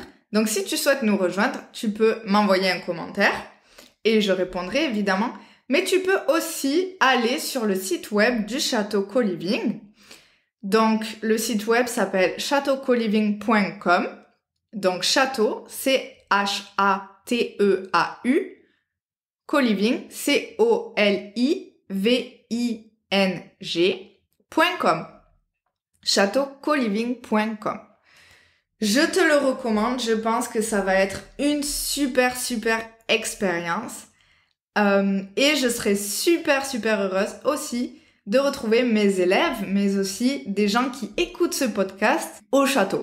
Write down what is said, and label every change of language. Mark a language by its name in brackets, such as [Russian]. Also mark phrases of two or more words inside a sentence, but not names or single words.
[French] Donc si tu souhaites nous rejoindre, tu peux m'envoyer un commentaire et je répondrai évidemment. Mais tu peux aussi aller sur le site web du Château Co-Living. Donc le site web s'appelle chateaucoliving.com. Donc château, C-H-A-T-E-A-U. Co-Living, C-O-L-I-V-I-N-G.com. chateaucoliving.com. Je te le recommande, je pense que ça va être une super expérience. Et je serai super heureuse aussi de retrouver mes élèves, mais aussi des gens qui écoutent ce podcast au château.